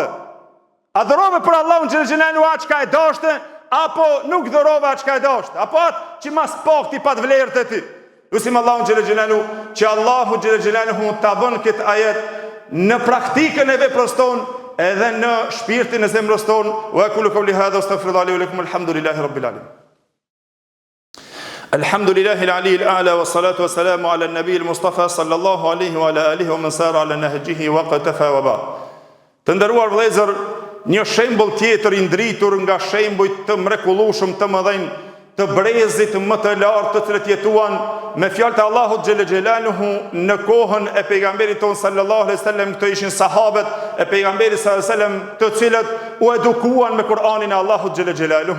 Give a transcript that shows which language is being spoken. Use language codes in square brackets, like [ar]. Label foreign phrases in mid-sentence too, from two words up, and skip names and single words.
[sq] A dhurove për Allahun [ar] جل جلاله [sq] atë çka e dashte, apo nuk dhurove atë çka e dashte, apo atë që mas pak ti pa të vlerë të ti? Lusim Allahun [ar] جل جلاله [sq] që Allahu [ar] جل جلاله [sq] ta bën këtë ajet në praktikën e veprës tonë, edhe në shpirtin e zemrës tonë. [ar] وأقول قولي هذا أستغفر الله ولكم الحمد لله رب العالمين. الحمد لله العلي الأعلى والصلاة والسلام على النبي المصطفى صلى الله عليه وعلى آله ومن سار على نهجه واقتفى وب. [sq] Të nderuar vëllezër, një shembull tjetër i ndritur nga shembujt të mrekullueshëm të mëdhenj të brezit më të lartë të cilët jetuan me fjalët e Allahut [ar] جل جلاله [sq] në kohën e pejgamberit ton [ar] صلى الله عليه وسلم. [sq] Këto ishin sahabët e pejgamberit [ar] صلى الله عليه وسلم, [sq] të cilët u edukuan me Kur'anin e Allahut [ar] جل جلاله.